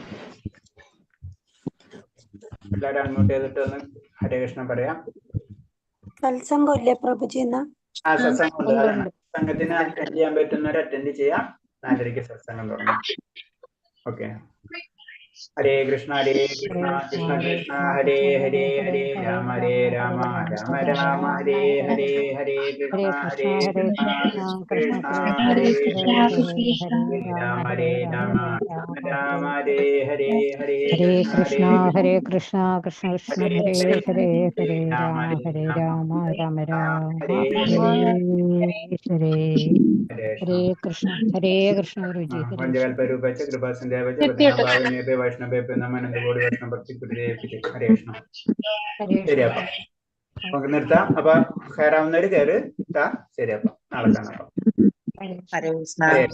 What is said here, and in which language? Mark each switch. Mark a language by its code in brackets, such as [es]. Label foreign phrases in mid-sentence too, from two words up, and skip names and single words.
[ml] എല്ലാവരും അൺമ്യൂട്ട് ചെയ്തിട്ട് ഒന്ന് ഹരേ കൃഷ്ണ പറയാം. സത്സംഗം ഇല്ലേ പ്രഭുജി? സത്സംഗം സംഘത്തിന് അറ്റൻഡ് ചെയ്യാൻ പറ്റുന്നവർ അറ്റൻഡ് ചെയ്യാം. 4:30 സത്സംഗം തുടങ്ങും. ഓക്കെ. [sa] ഹരേ കൃഷ്ണ കൃഷ്ണ കൃഷ്ണ ഹരേ ഹരേ ഹരേ രാമ രാമ രാമ ഹരേ ഹരേ ഹരേ കൃഷ്ണ കൃഷ്ണ ഹരേ കൃഷ്ണ രാമ രാമ രാമ ഹരേ ഹരേ ഹരേ ഹരേ കൃഷ്ണ ഹരേ കൃഷ്ണ കൃഷ്ണ കൃഷ്ണ ഹരേ ഹരേ ഹരേ രാമ ഹരേ രാമ രാമ രാമ ഹരേ ഹരേ ഹരേ കൃഷ്ണ ഗുരുജി ഹരേ പഞ്ചകൽപരൂപച്ച കൃപാസന്ധ്യാപച്ച പതിനാഭാവനേപേ വൈഷ്ണവേപേ നമനന്ദകോടി വൈഷ്ണവ ഭക്തി ഹരേ കൃഷ്ണ. [ml] ശരി അപ്പം നമുക്ക് നിർത്താം. അപ്പൊ കയറാവുന്നവര് കയറ് ട്ടാ. ശരി അപ്പം നാളെ കാണാം. ഹരേ കൃഷ്ണ.